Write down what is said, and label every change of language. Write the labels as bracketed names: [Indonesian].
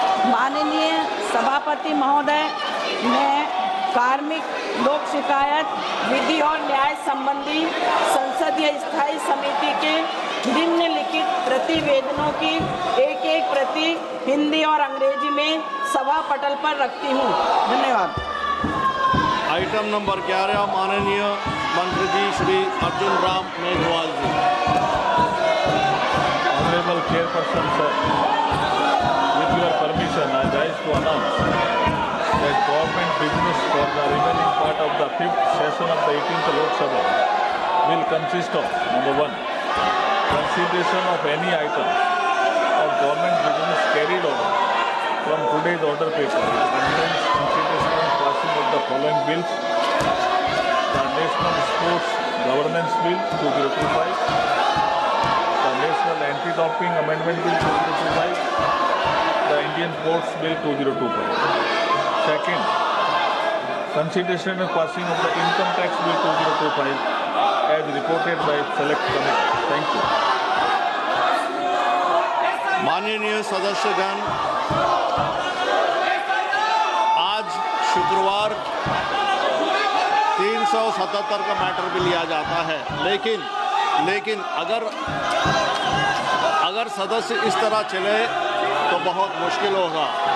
[Hindi] माननीय सभापति महोदय, मैं कार्मिक लोक शिकायत विधि और न्याय संबंधी संसदीय स्थायी समिति के निम्नलिखित प्रतिवेदनों की एक एक प्रति हिंदी और अंग्रेजी में सभा पटल पर रखती हूँ। धन्यवाद। आइटम नंबर 11 माननीय मंत्री जी श्री अर्जुन राम मेघवाल जी। [English] Honorable Chairperson sir, with your permission, I rise to announce that government business for the remaining part of the 5th session of the 18th Lok Sabha will consist of number 1, consideration of any item of government business carried over from today's order paper. It contains consideration and passing of the following bills: the National Sports Governance Bill 2025, the National Anti-Doping Amendment Bill 2025, the Indian Ports Bill 2025. Second, consideration and passing of the Income Tax Bill 2025 as reported by Select Committee. Thank you. [Hindi] माननीय सदस्यगण, आज शुक्रवार 377 का matter भी लिया जाता है, लेकिन अगर सदस्य इस तरह चले तो बहुत मुश्किल होगा।